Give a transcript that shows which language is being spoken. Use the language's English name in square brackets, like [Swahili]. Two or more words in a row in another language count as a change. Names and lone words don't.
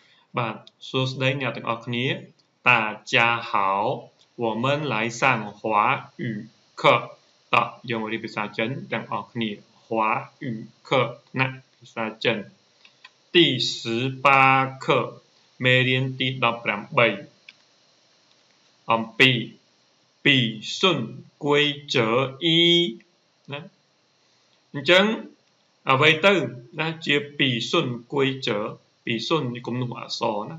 [Khmer] បាទសួស្តីអ្នកទាំងអស់គ្នា [Chinese] 大家好我们来上华语 [Khmer] 课តោះយើងមករៀនភាសាចិនទាំងអស់គ្នា [Chinese] 华语课 [Khmer] ណាភាសាចិន第18课មេរៀនទី18អំពីពីសុនគួយចើអ៊ីណាអញ្ចឹងអ្វីទៅណាជាពីសុនគួយចើពីសុនគំនូសអក្សរណា